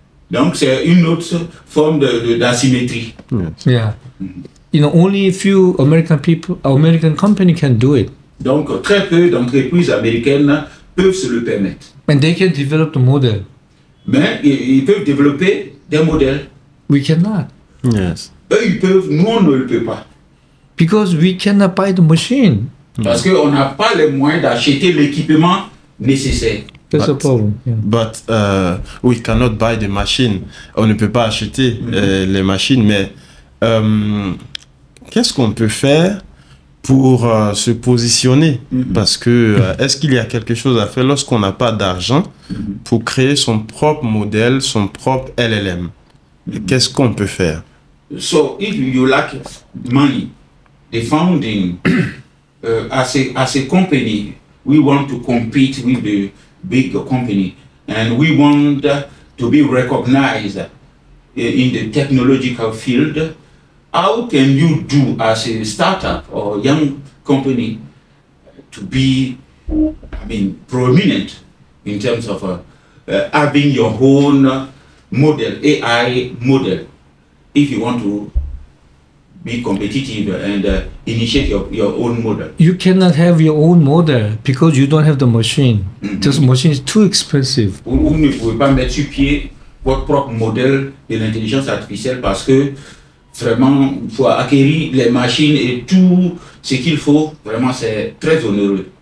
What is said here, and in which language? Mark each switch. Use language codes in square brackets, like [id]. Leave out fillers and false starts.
[fr] Donc c'est une autre forme d'asymétrie. [en] Yeah. Only a few American company can do it. [fr] Donc très peu d'entreprises américaines peuvent se le permettre. [en] And they can develop the model. [fr] Mais ils peuvent développer des modèles. [en] We cannot. Yes. [fr] Eux, ils peuvent, nous, on ne le peut pas. [en] Because we cannot buy the machine. [fr] Parce qu'on n'a pas les moyens d'acheter l'équipement nécessaire. [en] That's the problem. Yeah. But we cannot buy the machine. [fr] On ne peut pas acheter les machines, mais qu'est-ce qu'on peut faire pour se positionner. Parce que est-ce qu'il y a quelque chose à faire lorsqu'on n'a pas d'argent pour créer son propre modèle, son propre LLM? Qu'est-ce qu'on peut faire? [en] So if you lack money, the founding as a company, we want to compete with the big company, and we want to be recognized in the technological field. How can you do as a startup or young company to be, I mean, prominent in terms of having your own model, AI model, if you want to be competitive and initiate your own model? You cannot have your own model because you don't have the machine. This machine is too expensive. [fr] Vous ne pouvez pas mettre sur pied votre propre modèle de l'intelligence artificielle parce que vraiment, il faut acquérir les machines et tout ce qu'il faut. Vraiment, c'est très onéreux.